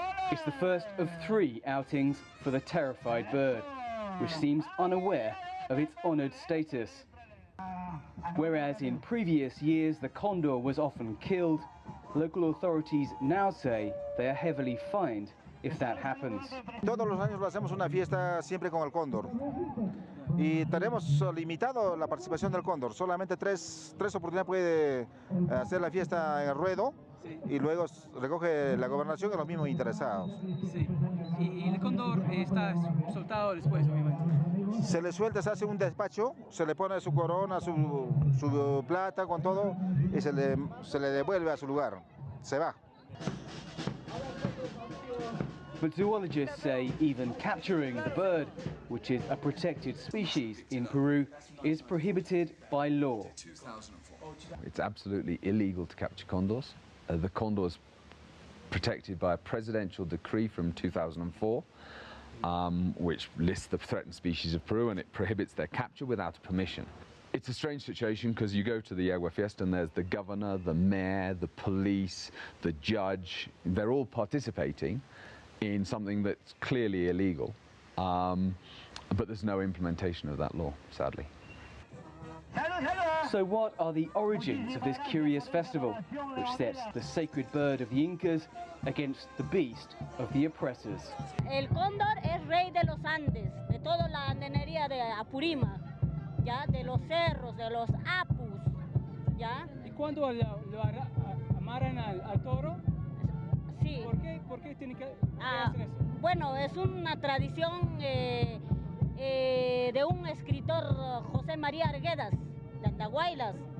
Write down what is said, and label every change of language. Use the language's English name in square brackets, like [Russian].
[English] It's the first of 3 outings for the terrified bird, which seems unaware of its honored status. Whereas in previous years the condor was often killed, local authorities now say they are heavily fined if that happens. [Spanish] Todos los años lo hacemos una fiesta siempre con el cóndor. Y tenemos limitado la participación del cóndor. Solamente tres oportunidades puede hacer la fiesta en el ruedo. Sí. Y luego recoge la gobernación y los mismos interesados. Sí. Y el cóndor está soltado después, obviamente. Se le suelta, se hace un despacho, se le pone su corona, su plata con todo y se le devuelve a su lugar. Se va. [English] But zoologists say even capturing the bird, which is a protected species in Peru, is prohibited by law. It's absolutely illegal to capture condors. The condor is protected by a presidential decree from 2004, which lists the threatened species of Peru, and it prohibits their capture without permission. It's a strange situation because you go to the Agua Fiesta and there's the governor, the mayor, the police, the judge. They're all participating in something that's clearly illegal, but there's no implementation of that law, sadly. So what are the origins of this curious festival, which sets the sacred bird of the Incas against the beast of the oppressors? [Spanish] El cóndor es rey de los Andes, de toda la andenería de Apurima, ya, de los cerros, de los apus, ya. ¿Y cuando lo amarran al toro? Sí. ¿Por qué tiene que hacer eso? Bueno, es una tradición de un escritor, José María Arguedas, de Andahuaylas.